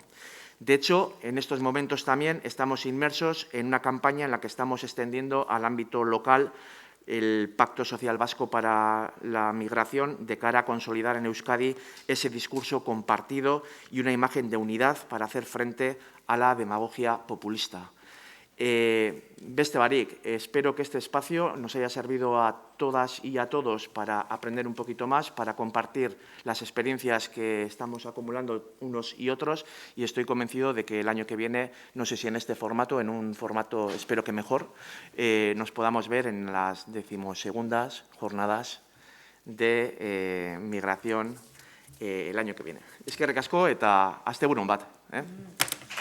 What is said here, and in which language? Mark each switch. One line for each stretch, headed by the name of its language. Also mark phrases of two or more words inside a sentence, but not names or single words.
Spanish: De hecho, en estos momentos también estamos inmersos en una campaña en la que estamos extendiendo al ámbito local el Pacto Social Vasco para la Migración de cara a consolidar en Euskadi ese discurso compartido y una imagen de unidad para hacer frente a la demagogia populista.
Basque: Beste barik,
Spanish: espero que este espacio nos haya servido a todas y a todos para aprender un poquito más, para compartir las experiencias que estamos acumulando unos y otros, y estoy convencido de que el año que viene, no sé si en este formato, en un formato espero que mejor, nos podamos ver en las 12ª jornadas de migración el año que viene.
Basque: Eskerrik asko eta asteburon bat.